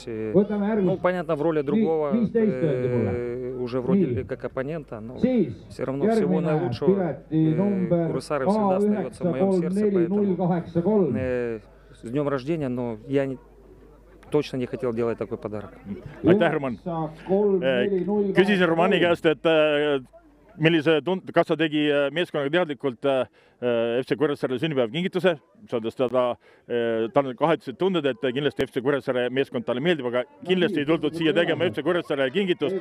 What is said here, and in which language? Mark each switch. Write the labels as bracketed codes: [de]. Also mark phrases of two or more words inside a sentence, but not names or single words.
[ru] Ну, понятно, в роли другого, уже вроде как оппонента, но все равно всего наилучшего. Курусары всегда остается в моем сердце, поэтому с днем рождения, но я точно не хотел делать такой подарок. [et] Aitäh, Roman! Küsisin Romani käest, et kas ta tegi meeskonnaga teadlikult FC Kuressaare sünnipäeva kingituse, saades tal on kahetised tunded, et kindlasti FC Kuressaare meeskond talle meeldib, aga kindlasti ei tuldud siia tegema FC Kuressaare kingitust.